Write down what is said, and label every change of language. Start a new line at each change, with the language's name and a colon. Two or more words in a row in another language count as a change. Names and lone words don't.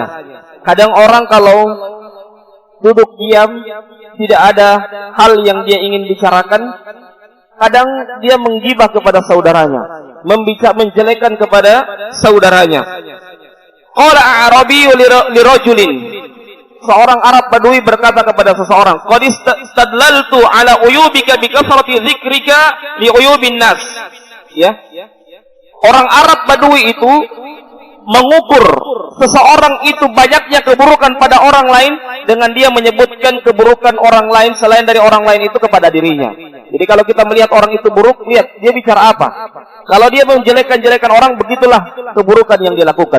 Indonesian: Kadang orang kalau duduk diam, tidak ada hal yang dia ingin bicarakan, kadang dia menggibah kepada saudaranya, menjelekkan kepada saudaranya.
Arabic: قال أعرابي لرجل.
Indonesian: Seorang Arab Badui berkata kepada seseorang,
Arabic: قد استدللت على عيوبك بكثرة ذكرك لعيوب الناس.
Indonesian: Ya. Orang Arab Badui itu mengukur seseorang itu banyaknya keburukan pada orang lain dengan dia menyebutkan keburukan orang lain selain dari orang lain itu kepada dirinya. Jadi kalau kita melihat orang itu buruk, lihat dia bicara apa. Kalau dia menjelekkan-jelekan orang, begitulah keburukan yang dilakukan.